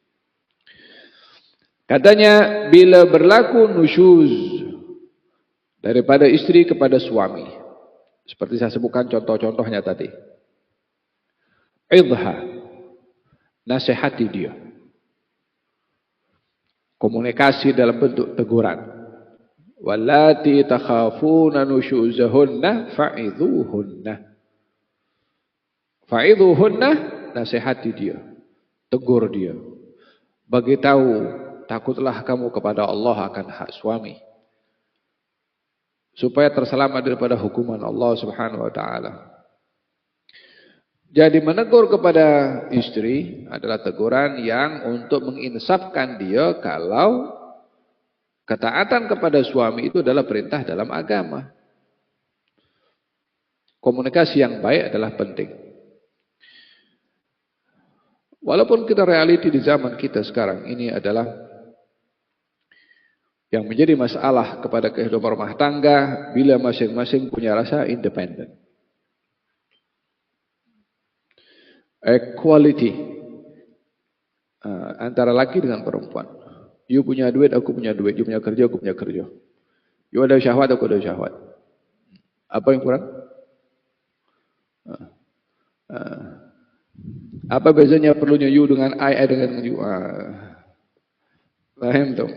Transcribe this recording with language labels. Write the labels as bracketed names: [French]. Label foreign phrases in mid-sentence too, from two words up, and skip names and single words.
[Malay] Katanya bila berlaku nusyuz daripada istri kepada suami, seperti saya sebutkan contoh-contohnya tadi. Idha, nasihati dia. Komunikasi dalam bentuk teguran. [Arabic] واللاتي تخافون نشوزهن فعظوهن. [Malay] Fa'idhuhunna, nasihati dia. Tegur dia. Bagitahu, takutlah kamu kepada Allah akan hak suami. Supaya terselamat daripada hukuman Allah [Arabic] سبحانه وتعالى. [Malay] Jadi menegur kepada istri adalah teguran yang untuk menginsafkan dia kalau ketaatan kepada suami itu adalah perintah dalam agama. Komunikasi yang baik adalah penting. Walaupun kita realiti di zaman kita sekarang ini adalah yang menjadi masalah kepada kehidupan rumah tangga bila masing-masing punya rasa independen. Equality antara laki dengan perempuan. You punya duit, aku punya duit. You punya kerja, aku punya kerja. You ada syahwat, aku ada syahwat. Apa yang kurang? Apa bezanya perlunya you dengan I dengan you? Paham tu?